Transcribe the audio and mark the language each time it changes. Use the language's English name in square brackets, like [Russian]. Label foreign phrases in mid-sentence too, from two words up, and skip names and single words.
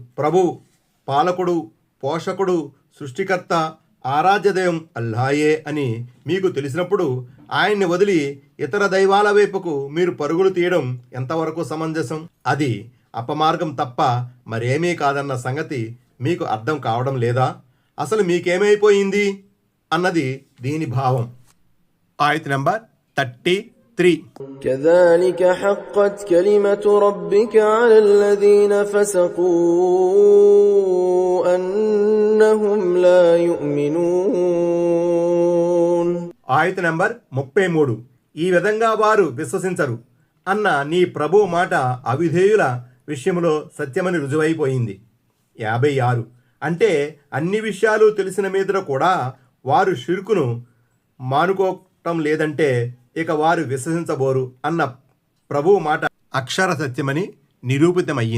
[Telugu] ప్రభు, పాలకుడు, పోషకుడు, సృష్టికర్త, ఆరాధ్యదైవం అల్లాయే అని మీకు తెలిసినప్పుడు ఆయన్ని వదిలి ఇతర దైవాల వైపుకు మీరు పరుగులు తీయడం ఎంతవరకు సమంజసం? అది అపమార్గం తప్ప మరేమీ కాదన్న సంగతి మీకు అర్థం కావడం లేదా? అసలు మీకేమైపోయింది అన్నది దీని భావం. ఆయత్ నంబర్ 33. [Arabic] كذلك حقت كلمة ربك على الذين فسقوا أنهم لا يؤمنون. [Telugu] ఆయత్ నంబర్ 33. ఈ విధంగా వారు విశ్వసించరు అన్న నీ ప్రభు మాట అవిధేయుల విషయంలో సత్యమని రుజువైపోయింది. 56. అంటే అన్ని విషయాలు తెలిసిన మీద కూడా వారు షిర్కును మానుకోవటం లేదంటే ఇక వారు విశ్వసించబోరు అన్న ప్రభువు మాట అక్షర సత్యమని నిరూపితమయ్యింది.